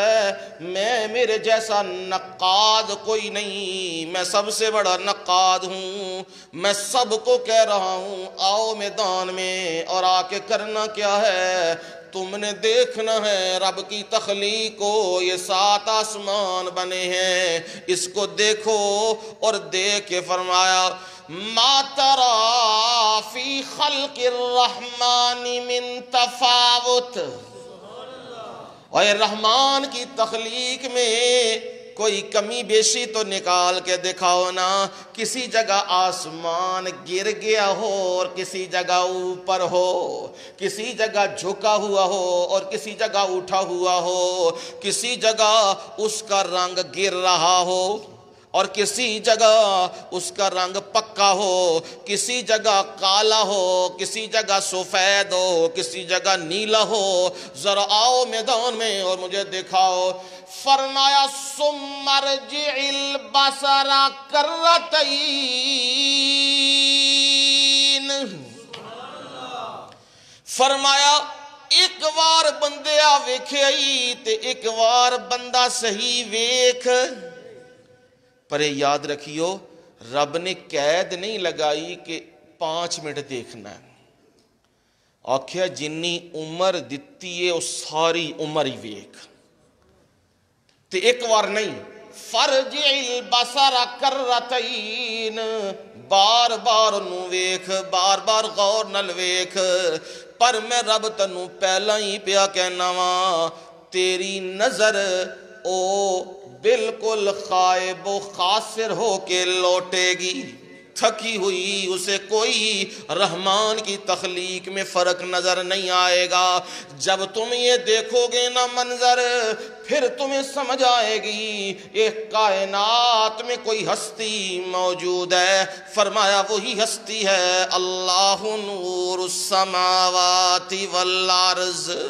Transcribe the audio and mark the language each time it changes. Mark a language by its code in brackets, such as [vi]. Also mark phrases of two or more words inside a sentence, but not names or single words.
[ur] ہے میرے جیسا نقاد کوئی نہیں میں سب سے بڑا نقاد ہوں میں سب کو کہہ رہا ہوں آؤ میدان میں اور آ کے کرنا کیا ہے تم نے دیکھنا ہے رب کی تخلیق کو یہ 7 آسمان بنے ہیں اس کو دیکھو اور دیکھ کے فرمایا [ar] ما ترى فی خلق الرحمن من تفاوت [ur] اور رحمان کی تخلیق میں کوئی کمی بیشی تو نکال کے دکھاؤ نا کسی جگہ آسمان گر گیا ہو اور کسی جگہ اوپر ہو کسی جگہ جھکا ہوا ہو اور کسی جگہ اٹھا ہوا ہو کسی جگہ اس کا رنگ گر رہا ہو اور کسی جگہ اس کا رنگ پکا ہو کسی جگہ کالا ہو کسی جگہ سفید ہو کسی جگہ نیلا ہو ذرا آؤ میدان میں اور مجھے دکھاؤ فرمایا [ar] ثم ارجع البصر کرتین [pa] فرمایا ایک وار بندیا ویکھے آئی تے ایک وار بندہ صحیح ویکھ پر یاد رکھیو رب نے قید نہیں لگائی کہ 5 منٹ دیکھنا ہے آکھیا جنی عمر دتی ہے وہ ساری عمر ہی ویکھ تے ایک وار نہیں [ar] فرجع البصر کرتین [pa] بار بار نو ویکھ بار بار غور نال ویکھ پر میں رب تنو پہلا ہی پیا کہنا وا تیری نظر او [ur] بالکل خائب و خاسر ہو کے لوٹے گی تھکی ہوئی اسے کوئی رحمان کی تخلیق میں فرق نظر نہیں آئے گا جب تم یہ دیکھو گے نا منظر پھر تمہیں سمجھ آئے گی ایک کائنات میں کوئی ہستی موجود ہے فرمایا وہی ہستی ہے [ar] اللہ نور السماوات والارض